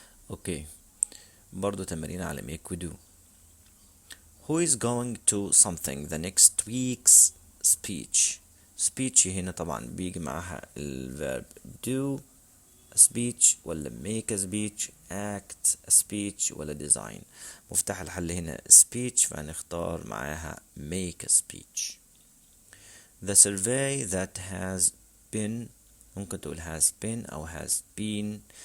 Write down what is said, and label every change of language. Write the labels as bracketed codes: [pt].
[ar] اوكي، برضو تمارين على make we do. [en] Who is going to something the next week's speech. speech هنا طبعا بيجي معها الverb do a speech ولا make a speech، act a speech ولا design. [ar] مفتاح الحل هنا speech فهنختار معاها make a speech. [en] The survey that has been، ممكن تقول has been أو has been.